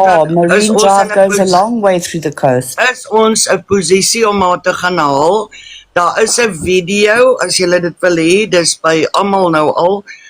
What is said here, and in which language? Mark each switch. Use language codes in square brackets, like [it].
[en] Marine Drive goes a long way through the coast. [af] Is ons 'n posisie om haar te gaan haal? Daar is 'n video, as julle dit wil hê, dis by almal nou al.